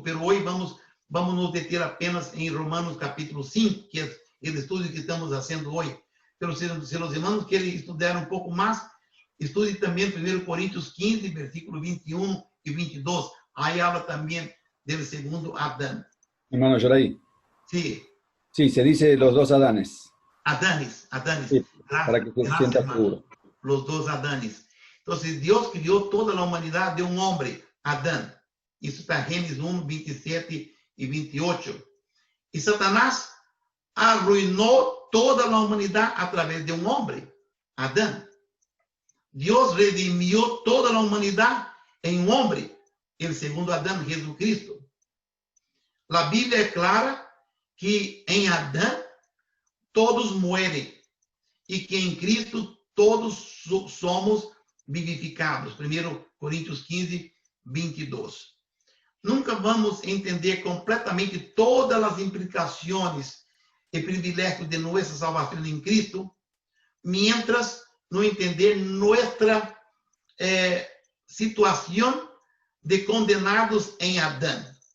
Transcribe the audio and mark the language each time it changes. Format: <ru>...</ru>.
<pt>Pero hoje vamos nos deter apenas em Romanos capítulo 5, que é o estudo que estamos fazendo hoje. Pero se os irmãos querem estudar um pouco mais, estude também 1 Coríntios 15, versículo 21 e 22. Aí habla também do segundo Adão.</pt> <es>Hermano Yoray. Sí. Sí, se dice los dos Adanes. Adanes. Sí, para que se sienta seguro. Los dos Adanes. Entonces, Dios crió toda la humanidad de un hombre, Adán. Isso está en Génesis 1, 27 y 28. Y Satanás arruinó toda la humanidad a través de un hombre, Adán. Dios redimió toda la humanidad en un hombre, el segundo Adán, Jesucristo. La Biblia es clara que en Adán todos mueren y que en Cristo todos somos vivificados. 1 Coríntios 15, 22.</es> <pt>Nunca vamos entender completamente todas as implicações e privilégios de nossa salvação em Cristo, mientras não entender nossa situação de condenados em Adão.</pt>